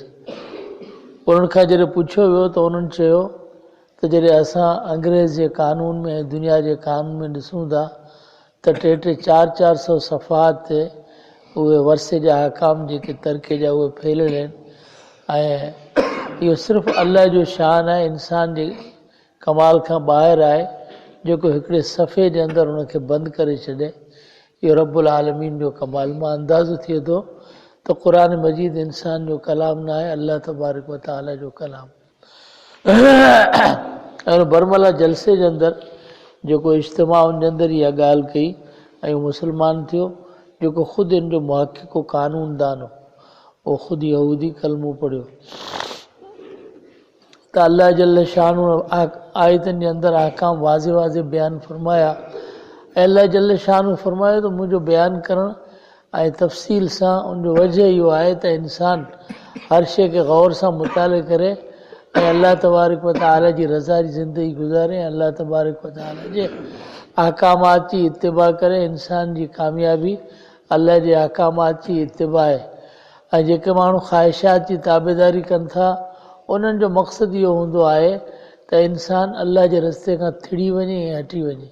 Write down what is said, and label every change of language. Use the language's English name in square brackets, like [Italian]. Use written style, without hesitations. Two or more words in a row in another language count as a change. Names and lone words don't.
[Sindhi] उन्हनि खां जॾहिं पुछियो वियो त उन्हनि चयो त जॾहिं असां अंग्रेज़ जे कानून में ऐं दुनिया जे कानून में ॾिसूं था त 300-400 सफ़हात ते उहे वरिसे जा अहकाम जेके तरके जा उहे फैलियल आहिनि ऐं इहो सिर्फ़ु अल्लाह जो शान आहे, इंसान जे कमाल खां ॿाहिरि आहे जेको हिकिड़े सफ़े जे अंदरि उनखे बंदि करे छॾे। इहो [Arabic] رب العالمين [Sindhi] जो कमाल। मां अंदाज़ो थिए थो त क़ुरान मजीद इंसान जो कलाम न आहे, [Arabic] الله تبارك وتعالى [Sindhi] जो कलाम। ऐं बरमला जलसे जे अंदरि जेको इज्तिमा उन जे अंदरि इहा ॻाल्हि कई ऐं मुस्लमान थियो जेको ख़ुदि इन जो मुहक़िक़ो कानूनदान हो, उहो ख़ुदि यहूदी कलमो पढ़ियो त [Arabic] الله جل شانه [Sindhi] आयतनि जे अंदरि अहकाम वाज़े वाज़े बयानु फ़रमाया। [Arabic] الله جل شانه [Sindhi] फ़रमायो त मुंहिंजो बयानु करणु ऐं तफ़सील सां उनजो वजह इहो आहे त इंसान हर शइ खे ग़ौर सां मुताले करे ऐं [Arabic] الله تبارك وتعالى [Sindhi] जी रज़ा जी ज़िंदगी गुज़ारे ऐं [Arabic] الله تبارك وتعالى [Sindhi] जे अहकामात जी इत्तिबा करे। इंसान जी कामयाबी अल्लाह जे अहकामात जी इत्तिबा आहे। ऐं जेके माण्हू ख़्वाहिशात जी ताबेदारी कनि था उन्हनि जो मक़सदु इहो हूंदो आहे त इंसान अल्लाह जे रस्ते खां थिड़ी वञे ऐं हटी वञे।